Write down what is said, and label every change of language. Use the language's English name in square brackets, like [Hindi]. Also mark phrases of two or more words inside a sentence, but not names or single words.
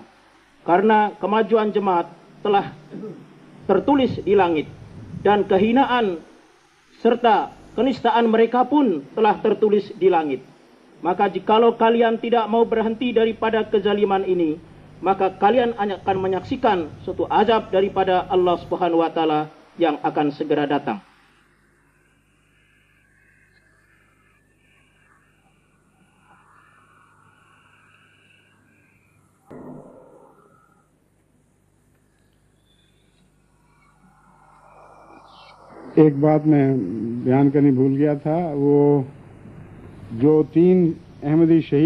[Indonesian] Karena kemajuan jemaat telah tertulis di langit, dan kehinaan serta kenistaan mereka pun telah tertulis di langit. Maka jikalau kalian tidak mau berhenti daripada kezaliman ini, maka kalian akan menyaksikan suatu azab daripada Allah [Arabic] سبحانه وتعالى [Indonesian] yang akan segera datang. [Urdu] ایک بات میں بیان کرنی بھول گیا تھا، وہ جو 3 احمدی شہید